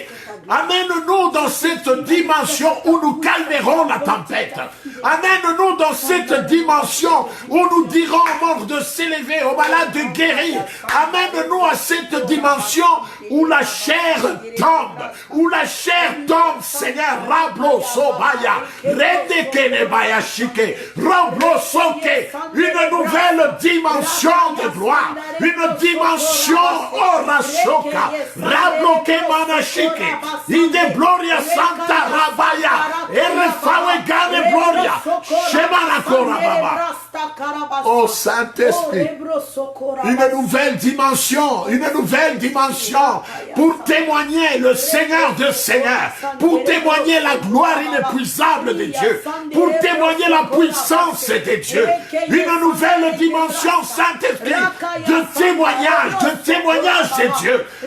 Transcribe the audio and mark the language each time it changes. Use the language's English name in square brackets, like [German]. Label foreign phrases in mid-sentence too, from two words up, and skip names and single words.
[French] Amène-nous dans cette dimension où nous calmerons la tempête. Amène-nous dans cette dimension où nous dirons aux morts de s'élever, aux malades de guérir. Amène-nous à cette dimension où la chair tombe, Seigneur. Rablo sobaya, redekene baya shike, rablo soke, une nouvelle dimension de gloire, une dimension orashoka, rablo kemana shike. Ide gloria santa rabaya, erefawe gane gloria, shemana korababa. Oh Saint-Esprit, une nouvelle dimension pour témoigner le Seigneur de Seigneurs, pour témoigner la gloire inépuisable de Dieu, pour témoigner la puissance de Dieu, une nouvelle dimension, Saint-Esprit, de témoignage de Dieu.